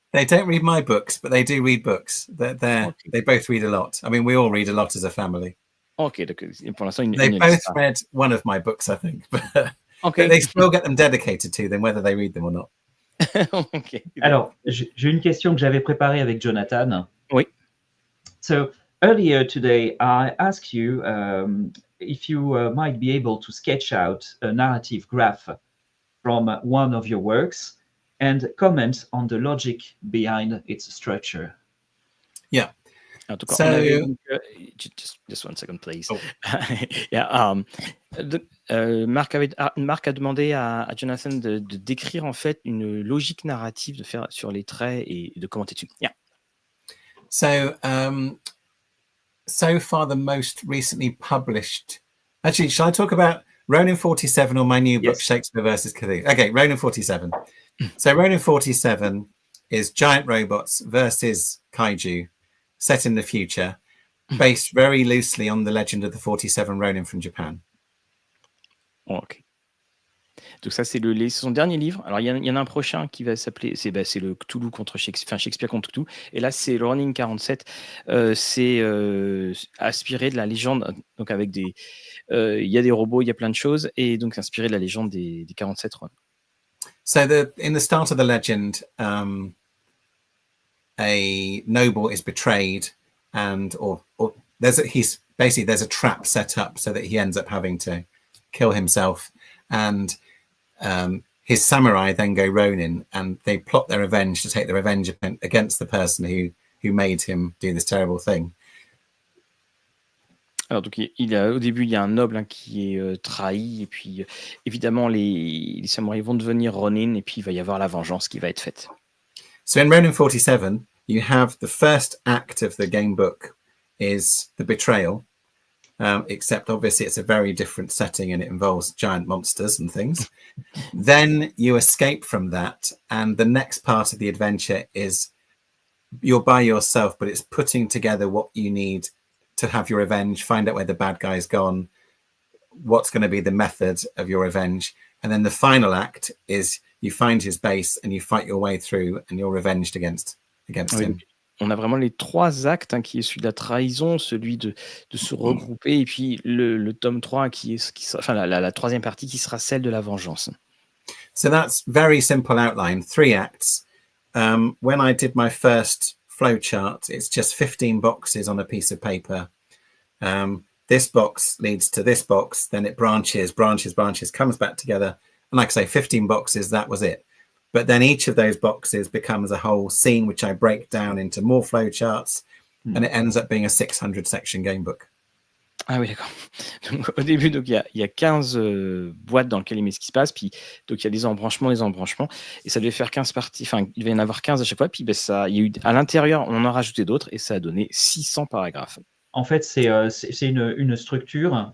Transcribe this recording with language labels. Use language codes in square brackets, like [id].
[en] They don't read my books, but they do read books. They both read a lot. I mean, we all read a lot as a family. [fr] Ok, donc pour l'instant, [en] They [fr] une [en] both [fr] liste. [en] read one of my books, I think, but Ok. they still get them dedicated to them, whether they read them or not. Ok. [fr] Alors, j'ai une question que j'avais préparée avec Jonathan. Oui. [en] So earlier today, I asked you if you might be able to sketch out a narrative graph from one of your works and comment on the logic behind its structure. Yeah. [fr] En tout cas, [en] So- [fr] on avait donc, [en] just one second, please. Oh. [fr] Yeah, Marc a demandé à Jonathan de décrire en fait une logique narrative, de faire sur les traits et de commenter dessus. Yeah. [en] So, so far, the most recently published. Actually, shall I talk about Ronin 47 or my new book, Yes. Shakespeare versus Cthulhu? Okay, Ronin 47. So, Ronin 47 is giant robots versus kaiju, set in the future, based very loosely on the legend of the 47 Ronin from Japan. Ok. [fr] Donc ça, c'est son dernier livre. Alors, il y en a un prochain qui va s'appeler, c'est le Cthulhu contre Shakespeare, enfin Shakespeare contre Cthulhu. Et là, c'est le Ronin 47. C'est inspiré de la légende, donc avec des... Il y a des robots, il y a plein de choses, et donc inspiré de la légende des 47 Ronin. [en] So, in the start of the legend, a noble is betrayed, and or there's a trap set up so that he ends up having to kill himself, and his samurai then go Ronin, and they plot their revenge to take the revenge against the person who made him do this terrible thing. [fr] Alors donc au début il y a un noble qui est trahi, et puis évidemment les samouraïs vont devenir Ronin, et puis il va y avoir la vengeance qui va être faite. [en] So in Ronin 47, you have the first act of the game book is the betrayal, except obviously it's a very different setting and it involves giant monsters and things. Then you escape from that, and the next part of the adventure is you're by yourself, but it's putting together what you need to have your revenge, find out where the bad guy's gone, what's going to be the method of your revenge. And then the final act is you find his base and you fight your way through and you're revenged against him. [fr] On a vraiment les trois actes, qui est celui de la trahison, celui de se regrouper, et puis le tome 3 la troisième partie qui sera celle de la vengeance. [en] So that's very simple outline, 3 acts. When I did my first flowchart, it's just 15 boxes on a piece of paper. This box leads to this box, then it branches, comes back together. And like I say, 15 boxes, that was it. But then each of those boxes becomes a whole scene, which I break down into more flowcharts, and it ends up being a 600 section game book. [fr] Ah oui, d'accord. Donc, au début, donc, il y a 15 boîtes dans lesquelles il met ce qui se passe, puis donc il y a des embranchements, et ça devait faire 15 parties, enfin, il devait y en avoir 15 à chaque fois, puis il y a eu, à l'intérieur, on en a rajouté d'autres, et ça a donné 600 paragraphes. En fait, c'est une structure.